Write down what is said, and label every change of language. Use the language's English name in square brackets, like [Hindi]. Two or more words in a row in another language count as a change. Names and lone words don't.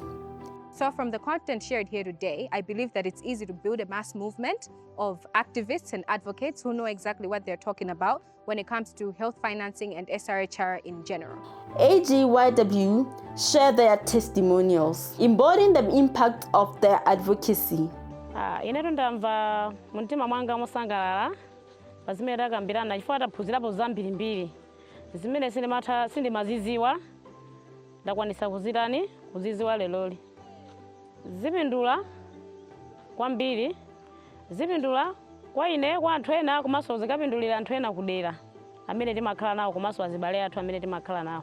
[English] So from the content shared here today, I believe that it's easy to build a mass movement of activists and advocates who know exactly what they're talking about when it comes to health financing and SRHR in general. AGYW share their testimonials, embodying the impact of their advocacy. [Nyanja] Inetu ndamva mumtima mwanga mosangalala pazimene takambirana chifukwa taphunzirapo zambirimbiri zimene sindimaziziwa ndakwanisa kuziziwa leloli. Zipindula kwambiri, zipindula kwa ine kwa anthu ena komanso zikapindulira anthu ena kudera amene timakhala nawo komanso azibale athu amene timakhala nawo.